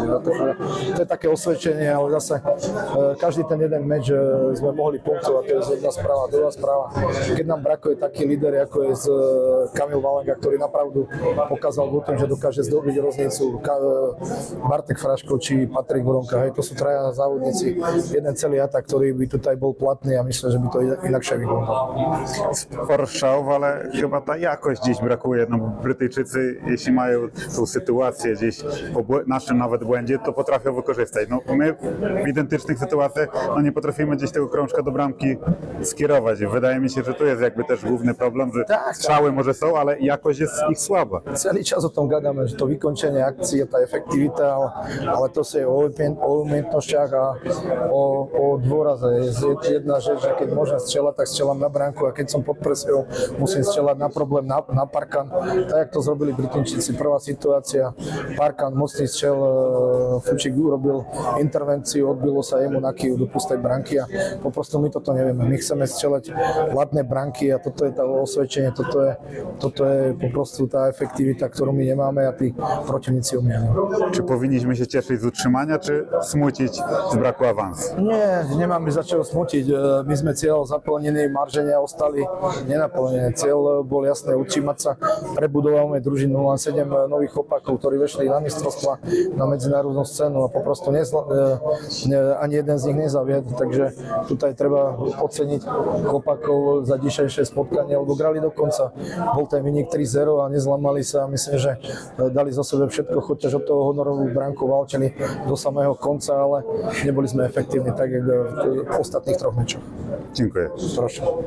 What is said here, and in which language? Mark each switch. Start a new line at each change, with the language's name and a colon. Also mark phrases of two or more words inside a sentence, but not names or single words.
Slovak: To je také osvedčenie, ale zase každý ten jeden meč sme mohli punktovať, to je jedna správa, druhá správa. Keď nám brakuje taký líder, ako je Kamil Valenga, ktorý napravdu pokazal v tom, že dokáže zdobiť roznicu, Bartek Fraško či Patrik Vronka, hej, to sú traja závodníci, jeden celý atak, ktorý by tutaj bol platný a myslím, že by to inakšie vyglądało.
Polish: Sporo strzałów, ale chyba ta jakość dziś brakuje. No, Brytyjczycy, jeśli mają tą sytuację gdzieś po naszym nawet błędzie, to potrafią wykorzystać. No, my w identycznych sytuacjach nie potrafimy gdzieś tego krążka do bramki skierować. Wydaje mi się, że tu jest jakby też główny problem, że strzały może są, ale jakość jest ich słaba.
Slovak: Celý čas o tom gadame, že to vykončenie akcie, tá efektivita, ale to sa je o umiejętnościach a o dôraze. Je jedna rzecz, že keď môžem strieľať, tak strieľam na bránku a keď som pod presiou, musím strieľať na problém, na parkan. Tak, jak to zrobili Británčici. Prvá situácia, parkan, mocný strel, Fučík urobil intervenciu, odbilo sa jemu na kýv do pustej bránky a poprosto my toto nevieme. My chceme strieľať hladné bránky a toto je tá osvedčenie, toto je poprostu tá efektivita, ktorú my nemáme a tí protivníci umieją.
Polish: Czy powinniśmy się cieszyć z utrzymania, czy smucić z braku awansu? Nie,
Slovak: nemáme za čo smutiť. My sme cieľ zaplnení, marženia ostali nenaplnené. Cieľ bol jasné utrzymať sa. Prebudovávame družinu, len 7 nových opakov, ktorí vešli na mistrovstva, na medzinárodnú scénu a poprosto ani jeden z nich nezavied. Takže tutaj treba oceniť opakov za dnešné spotkanie, lebo grali do konca. Bol ten vynik 3-0 a nezlamali sa. Myslím, že dali za sebe všetko, choďaž od toho honorovú bránku válčili do samého konca, ale neboli sme efektívni tak, jak v ostatných 3 mečoch.
Polish: Dziękuję. Proszę.